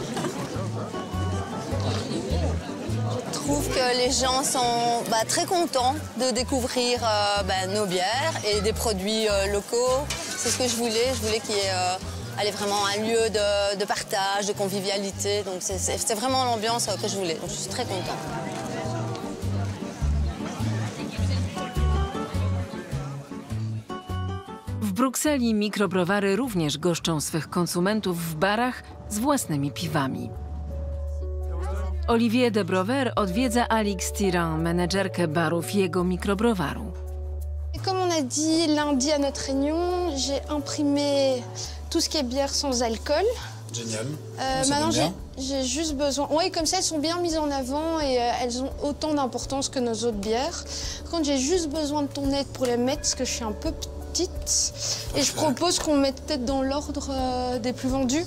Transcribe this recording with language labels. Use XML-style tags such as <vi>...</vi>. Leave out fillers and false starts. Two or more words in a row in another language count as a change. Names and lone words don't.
<fr>Je trouve que les gens sont très contents de découvrir nos bières et des produits locaux. C'est ce que je voulais. Je voulais qu'il y ait vraiment un lieu de partage, de convivialité. Donc c'est vraiment l'ambiance que je voulais. Donc je suis très contente.</fr> <pl>W Brukseli mikrobrowary również goszczą swych konsumentów w barach z własnymi piwami. Olivier de Brouwer odwiedza Alix Tyran, menedżerkę barów jego mikrobrowaru.</pl> <fr>Comme on a dit lundi à notre réunion, j'ai imprimé tout ce qui est bière sans alcool. Génial. Maintenant, j'ai juste besoin... Oui, comme ça, elles sont bien mises en avant et elles ont autant d'importance que nos autres bières. Quand j'ai juste besoin de ton aide pour les mettre, parce que je suis un peu petite, et je propose qu'on mette peut-être dans l'ordre des plus vendus.</fr>